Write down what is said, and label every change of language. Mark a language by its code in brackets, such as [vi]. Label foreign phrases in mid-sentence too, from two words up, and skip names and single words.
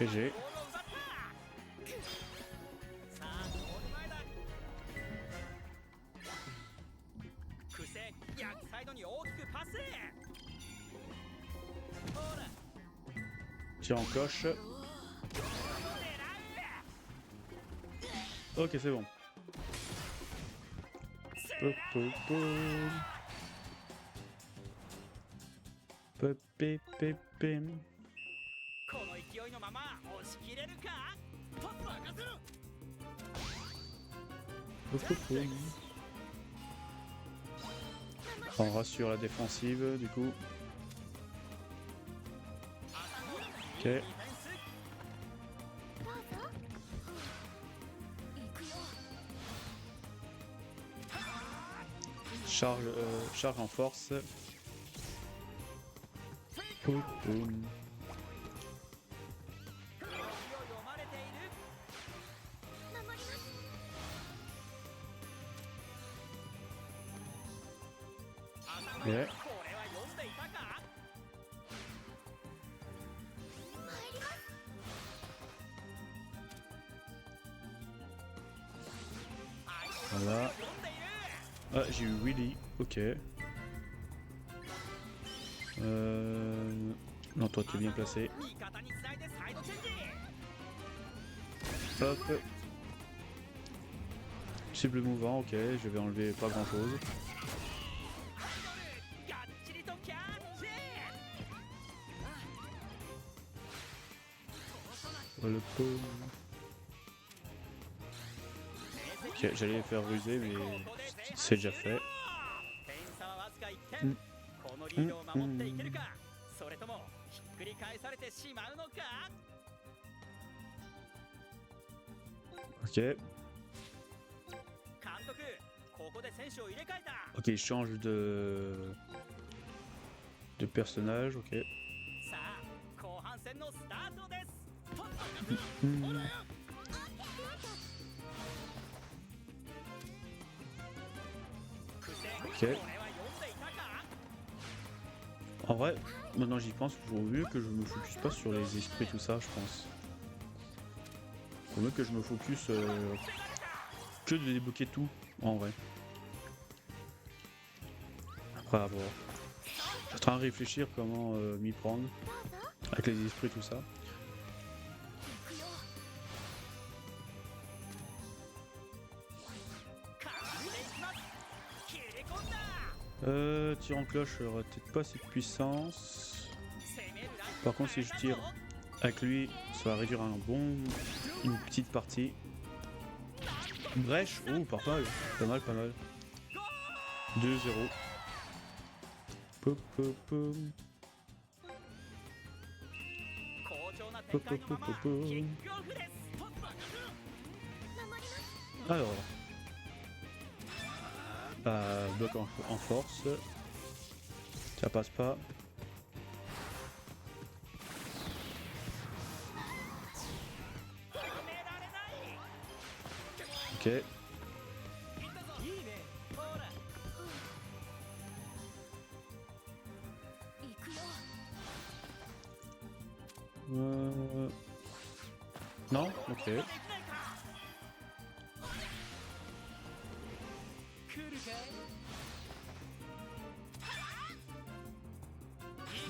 [ja] ボールを奪った。さあゴール前だ。クセ逆サイドに大きくパス。ほら [fr] Tir en coche. [ja] 狙う。 [fr] Ok, c'est bon. Pop, pop, pop. Pop, pé, pé, pé. [ja] この勢いのまま押し切れるか。と任せろ。 Pop, pop, pop. [fr] On rassure la défensive du coup. Ok. [ja] ディフェンス。どうぞ。行くよ。 [fr] Charge en force. Poum, poum. [ja] 空気を読まれている。守ります。浅野、 [fr] Ok. [ja] これは読んでいたか。参ります。相手 [fr] Voilà. [ja] を読んでいる。 [fr] Ah, j'ai eu Willy. Ok. Non, toi, t'es bien placé. [ja] 味方につないでサイドチェンジ。 [fr] Hop. Cible mouvant, ok. Je vais enlever pas grand chose. [ja] がっちりとキャッチ。 [fr] Le pot. Ok, j'allais les faire ruser, mais c'est déjà fait. [ja] 点差はわずか1点。このリードを守っていけるか。 ともひっくり返されてしまうのか。 [fr] Ok. [ja] 監督、ここで選手を入れ替えた。 [fr] Ok, il change de personnage, ok. [ja] さあ後半戦のスタートです。 Hmm. 苦戦、 [fr] Ok. [ja] これは読んでいたか。 [fr] En vrai, maintenant j'y pense, il vaut mieux que je me focus pas sur les esprits tout ça, je pense. Faut mieux que je me focus que de débloquer tout, en vrai. Après avoir. Je suis en train de réfléchir comment m'y prendre avec les esprits tout ça. [ja] かかっていきます。切り込んだ。 [fr] Tir en cloche aura peut-être pas cette puissance. [ja] 攻めるライン [fr] Par contre si je tire avec lui, ça va réduire une petite partie. Brèche, oh pas mal, pas mal, pas mal. 2-0. Pop, pop, pop. [ja] 好調な展開のままキックオフです。 [fr] Alors, bloc en force, ça passe pas. [ja] 止められない。 [fr] Ok, [ja] いいね。ほら。行くよ。 [fr] non, ok. [ja] できないか。来るかい。